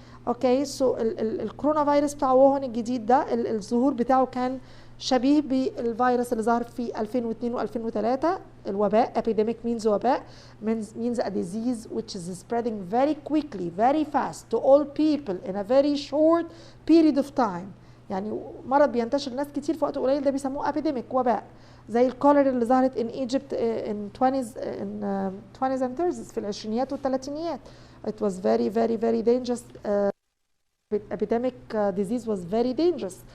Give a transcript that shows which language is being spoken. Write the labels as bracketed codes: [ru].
[ar] Okay, so الكورونا فيروس بتاع ووهان الجديد ده الظهور بتاعه كان شبيه بالفيروس اللي ظهر في 2002 و2003. الوباء, [en] epidemic means وباء, means a disease which is spreading very quickly, very fast to all people in a very short period of time. [ar] يعني مرض بينتشر ناس كتير في وقت قليل, ده بيسموه [en] epidemic, [ar] وباء. زي الكوليرا اللي ظهرت [en] in Egypt in 20s and 30s, [ar] في العشرينيات والثلاثينيات. [en] It was very very very dangerous. Epidemic disease was very dangerous.